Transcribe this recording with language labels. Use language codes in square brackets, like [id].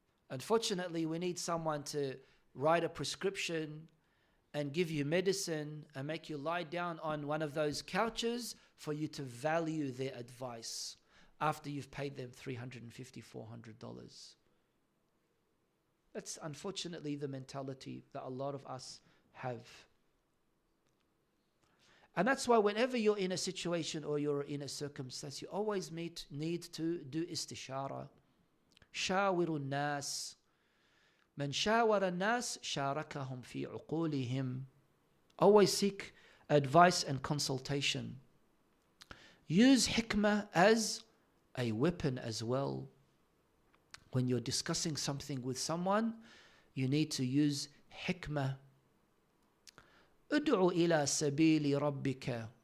[en] Unfortunately, we need someone to write a prescription and give you medicine and make you lie down on one of those couches for you to value their advice after you've paid them $350, $400. That's unfortunately the mentality that a lot of us have. And that's why whenever you're in a situation or you're in a circumstance, you always need to do istishara. [ar] شاوروا الناس من شاور الناس شاركهم في عقولهم. [en] Always seek advice and consultation. Use hikmah as a weapon as well. When you're discussing something with someone, you need to use hikmah. [ar] ادعو إلى سبيل ربك.